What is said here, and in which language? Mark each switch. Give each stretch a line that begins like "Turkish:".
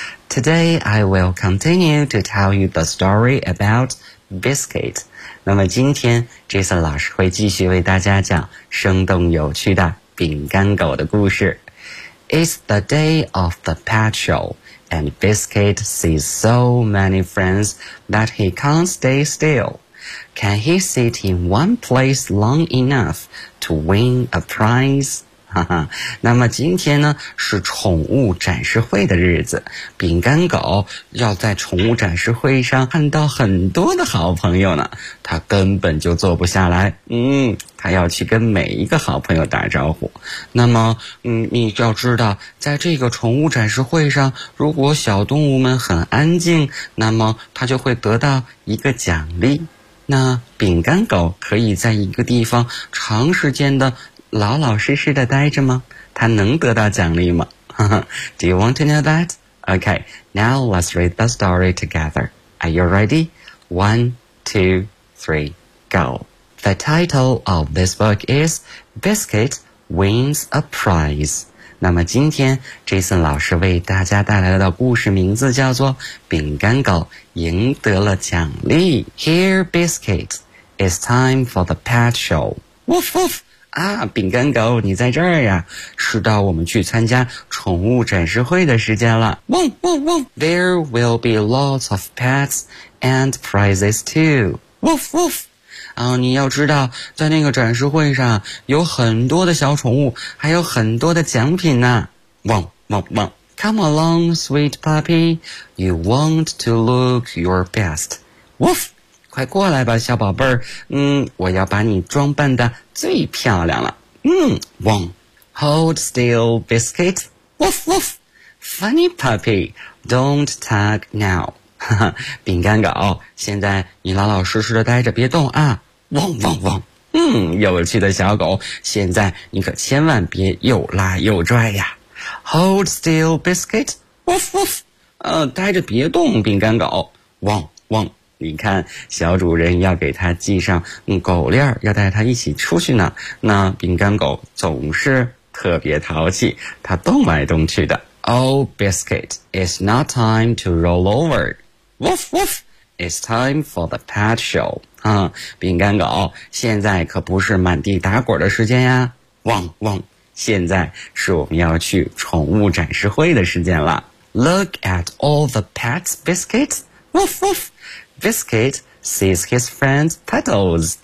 English: Today I will continue to tell you the story about Biscuit.
Chinese: 那么今天 Jason 老师会继续为大家讲生动有趣的饼干狗的故事。
English: It's the day of the pet show. And Biscuit sees so many friends that he can't stay still. Can he sit in one place long enough to win a prize?
Chinese: 那么今天呢是宠物展示会的日子，饼干狗要在宠物展示会上看到很多的好朋友呢，他根本就坐不下来。他要去跟每一个好朋友打招呼。那么你要知道，在这个宠物展示会上，如果小动物们很安静，那么他就会得到一个奖励。那饼干狗可以在一个地方长时间的老老实实的待着吗？他能得到奖励吗？
English: Do you want to know that? Okay, now let's read the story together. Are you ready? 1, 2, 3, go. The title of this book is Biscuit wins a prize。
Chinese: 那么今天 Jason 老师为大家带来的故事名字叫做饼干狗赢得了奖励。
English: Here, Biscuit, it's time for the pet show. Woof, woof!
Chinese: 啊，饼干狗你在这儿呀，是到我们去参加宠物展示会的时间了。汪汪汪。
English: There will be lots of pets and prizes too. Woof, woof!
Chinese: 啊，你要知道在那个展示会上有很多的小宠物，还有很多的奖品呢。汪汪汪。
English: Come along, sweet puppy. You want to look your best. Woof!
Chinese: 快过来吧小宝贝儿，嗯，我要把你装扮得最漂亮了。
English: 嗯，汪。Hold still, Biscuit. Woof, woof! Funny puppy, don't tug now.
Chinese: 饼干狗，现在你老老实实的待着别动啊。汪汪汪。嗯，有趣的小狗，现在你可千万别又拉又拽呀。
English: Hold still, Biscuit. Woof, woof.
Chinese: 待着别动，饼干狗。汪汪。你看小主人要给它系上狗链，要带它一起出去呢。那饼干狗总是特别淘气，它动来动去的。
English: Oh, Biscuit, it's not time to roll over. Woof, woof! It's time for the pet show.
Chinese: 嗯，饼干狗，现在可不是满地打滚的时间呀。汪汪，现在是我们要去宠物展示会的时间了。
English: Look at all the pets, Biscuit. Woof, woof! Biscuit sees his friend's petals.